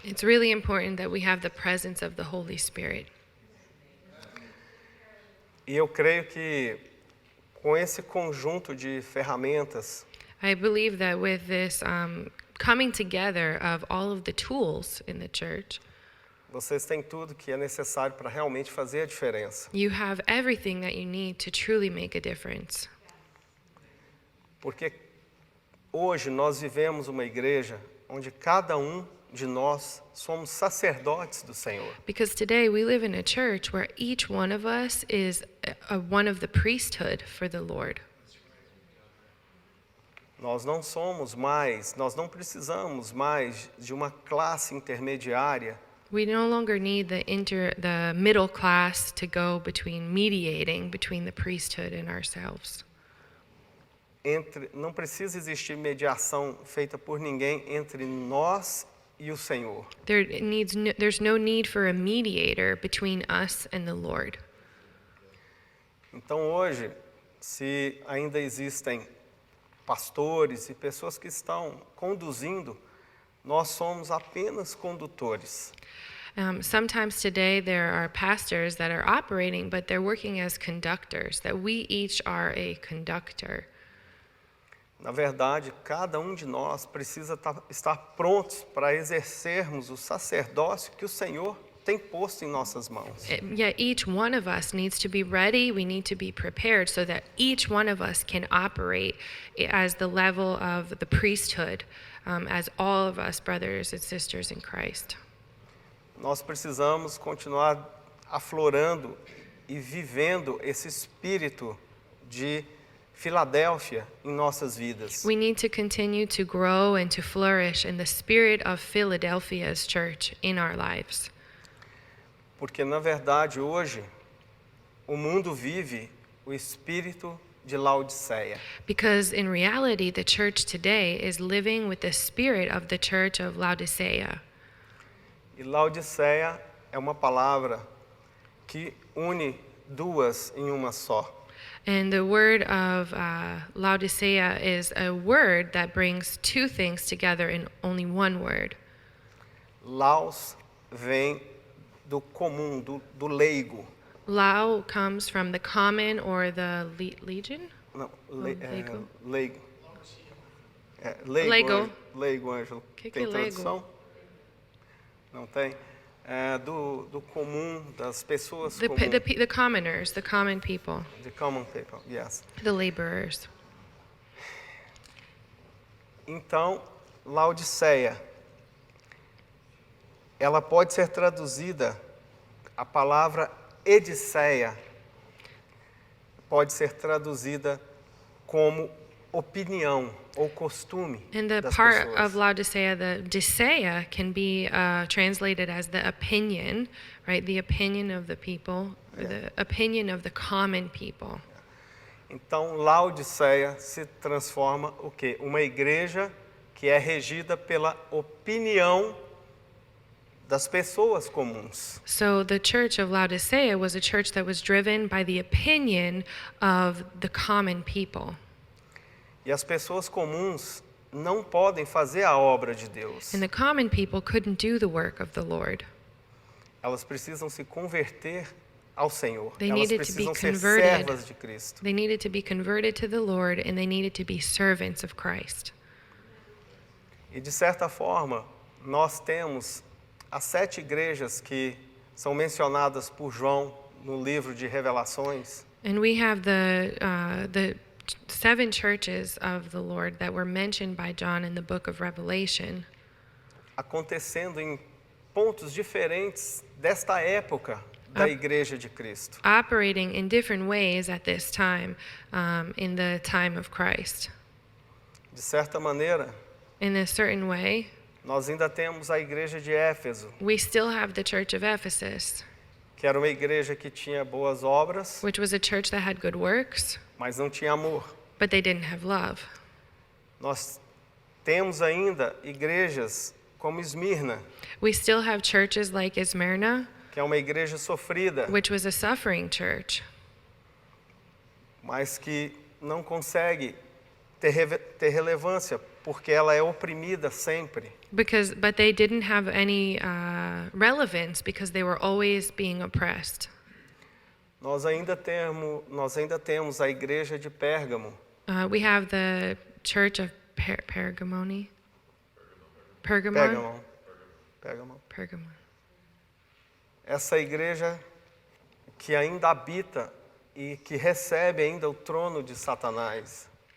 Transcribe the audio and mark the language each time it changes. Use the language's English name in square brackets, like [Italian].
[English] It's really important that we have the presence of the Holy Spirit. [Portuguese] E eu creio que com esse conjunto de ferramentas, [English] I believe that with this coming together of all of the tools in the church, [Portuguese] vocês têm tudo que é necessário para realmente fazer a diferença. [English] you have everything that you need to truly make a difference. [Portuguese] Porque hoje nós vivemos uma igreja onde cada de nós somos sacerdotes do Senhor. [English] Because today we live in a church where each one of us is one of the priesthood for the Lord. [Portuguese] Nós não precisamos mais de uma classe intermediária [English] We no longer need the middle class to go mediating between the priesthood and ourselves. [Portuguese] não precisa existir mediação feita por ninguém entre nós e o Senhor. [English] There's no need for a mediator between us and the Lord. [Portuguese] Então hoje, se ainda existem pastores e pessoas que estão conduzindo, nós somos apenas condutores. [English] Sometimes today there are pastors that are operating, but they're working as conductors, that we each are a conductor. [Portuguese] Na verdade, cada de nós precisa estar prontos para exercermos o sacerdócio que o Senhor tem posto em nossas mãos. [English] Yet each one of us needs to be ready, we need to be prepared so that each one of us can operate as the level of the priesthood, as all of us brothers and sisters in Christ. [Portuguese] Nós precisamos continuar aflorando e vivendo esse espírito de Filadélfia em nossas vidas. [English] We need to continue to grow and to flourish in the spirit of Philadelphia's church in our lives. [Portuguese] Porque, na verdade, hoje, o mundo vive o espírito de Laodiceia. [English] Because in reality, the church today is living with the spirit of the church of Laodicea. [Portuguese] E Laodiceia é uma palavra que une duas em uma só. [English] And the word of Laodicea is a word that brings two things together in only one word. [Portuguese] Laos vem do comum, do leigo. [English] Lao comes from the common or the legion? [Portuguese] Não, leigo. leigo. Leigo. Leigo, Ângelo. Que Tem é leigo? tradução? Não tem? Do comum, das pessoas [English] The [Portuguese] comuns. [English] commoners, the common people, The common people, yes. the laborers. [Portuguese] Então, Laodiceia, ela pode ser traduzida, a palavra Ediceia pode ser traduzida como opinião ou costume [English] And the [Portuguese] das [English] part [Portuguese] pessoas. [English] of Laodicea, the Diceia, can be translated as the opinion, right? The opinion of the people, or the opinion of the common people. [Portuguese] Então, Laodiceia se transforma o quê? Uma igreja que é regida pela opinião das pessoas comuns. [English] So the church of Laodicea was a church that was driven by the opinion of the common people. [Portuguese] E as pessoas comuns não podem fazer a obra de Deus. [English] And the common people couldn't do the work of the Lord. [Portuguese] Elas precisam se converter ao Senhor. [English] They [Portuguese] Elas [English] needed to be [Portuguese] precisam ser [English] converted. [Portuguese] servas de Cristo. [English] They needed to be converted to the Lord, and they needed to be servants of Christ. [Portuguese] E de certa forma, nós temos as 7 igrejas que são mencionadas por João no livro de Revelações. [English] And we have the 7 churches of the Lord that were mentioned by John in the book of Revelation, [Portuguese] Acontecendo em pontos diferentes desta época da Igreja de Cristo. [English] operating in different ways at this time, in the time of Christ. [Portuguese] De certa maneira, [English] In a certain way, [Portuguese] nós ainda temos a Igreja de Éfeso, [English] we still have the church of Ephesus, [Portuguese] que era uma igreja que tinha boas obras, [English] which was a church that had good works, [Portuguese] mas não tinha amor. [English] but they didn't have love. [Portuguese] Nós temos ainda igrejas como Esmirna, [English] We still have churches like Smyrna, [Portuguese] que é uma igreja sofrida, [English] which was a suffering church, [Portuguese] mas que não consegue ter relevância, porque ela é oprimida sempre. [English] but they didn't have any relevance because they were always being oppressed. [Portuguese] Nós ainda temos a igreja de Pérgamo, [English] We have the church of Pergamon. [Portuguese] Pérgamo. [English] Pergamon. [Portuguese] Essa igreja que ainda habita e que recebe ainda o trono de Satanás,